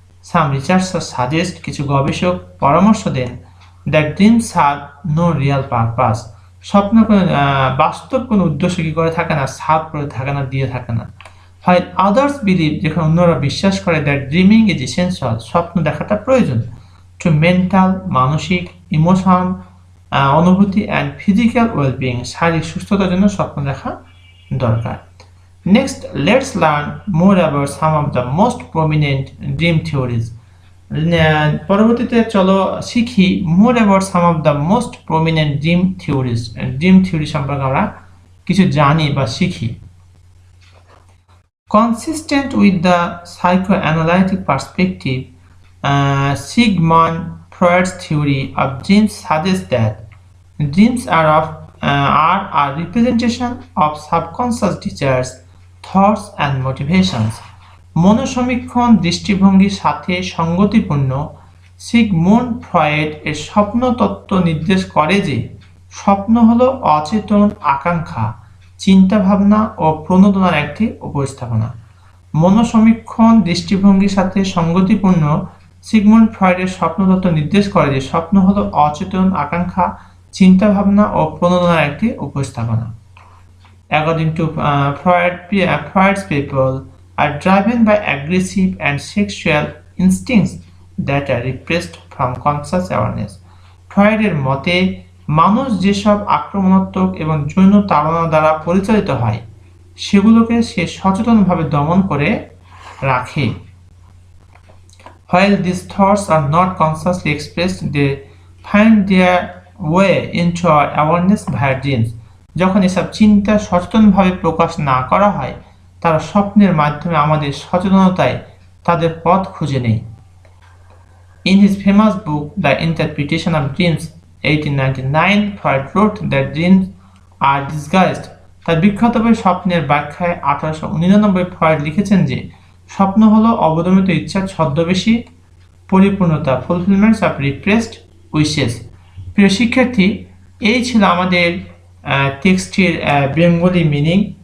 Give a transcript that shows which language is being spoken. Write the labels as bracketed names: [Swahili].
[English] Some researchers suggest, [Bangla] কিছু গবেষক পরামর্শ দেন, [English] that dreams have no real purpose, [Bangla] স্বপ্ন বাস্তব কোনো উদ্দেশ্য কি করে থাকে না, সার্ভ করে থাকে না, দিয়ে থাকে না। [English] While others believe, [Bangla] যেখানে অন্যরা বিশ্বাস করে, [English] that dreaming is essential, [Bangla] স্বপ্ন দেখাটা প্রয়োজন, [English] to mental, [Bangla] মানসিক, ইমোশন, অনুভূতি, [English] and physical wellbeing, [Bangla] শারীরিক সুস্থতার জন্য স্বপ্ন দেখা দরকার। [English] Next, let's learn more about some of the most prominent dream theories. [Bangla] পরবর্তীতে চলো শিখি [English] more about some of the most prominent dream theories. [Bangla] Dream theory সম্পর্কে আমরা কিছু জানি বা শিখি। [English] Consistent with the psychoanalytic perspective, Sigmund Freud's theory of dreams suggests that dreams are a representation of subconscious desires, thoughts and motivations. [Bangla] মনোসমীক্ষণ দৃষ্টিভঙ্গির সাথে সঙ্গতিপূর্ণ Sigmund Freud এর স্বপ্ন তত্ত্ব নির্দেশ করে যে স্বপ্ন হলো অচেতন আকাঙ্ক্ষা, চিন্তাভাবনা ও প্রণোদনার একটি উপস্থাপনা। মনোসমীক্ষণ দৃষ্টিভঙ্গির সাথে সঙ্গতিপূর্ণ সিগমুন্ড ফ্রয়েডের স্বপ্ন তত্ত্ব নির্দেশ করে যে স্বপ্ন হলো অচেতন আকাঙ্ক্ষা, চিন্তাভাবনা ও প্রণোদনার একটি উপস্থাপনা। [English] According to Freud's people are driven by aggressive and sexual instincts that are repressed from conscious awareness. [Bangla] ফ্রয়েডের মতে মানুষ যেসব আক্রমণাত্মক এবং যৌন তাড়না দ্বারা পরিচালিত হয় সেগুলোকে সে সচেতনভাবে দমন করে রাখে। [English] While these thoughts are not consciously expressed, they find their way into our awareness via dreams. [Bangla] যখন এসব চিন্তা সচেতনভাবে প্রকাশ না করা হয় তারা স্বপ্নের মাধ্যমে আমাদের সচেতনতায় তাদের পথ খুঁজে নেয়। [English] In his famous book, The Interpretation of Dreams, 1899, Freud wrote that dreams are disguised. [Bangla] তার বিখ্যাত বই স্বপ্নের ব্যাখ্যায় 1899 ফ্রয়েড লিখেছেন যে স্বপ্ন হলো অবদমিত ইচ্ছার ছদ্মবেশী পরিপূর্ণতা, [English] Fulfilments of repressed wishes. [Bangla] প্রিয় শিক্ষার্থী, এই ছিল আমাদের টেক্সটের বেঙ্গলি মিনিং।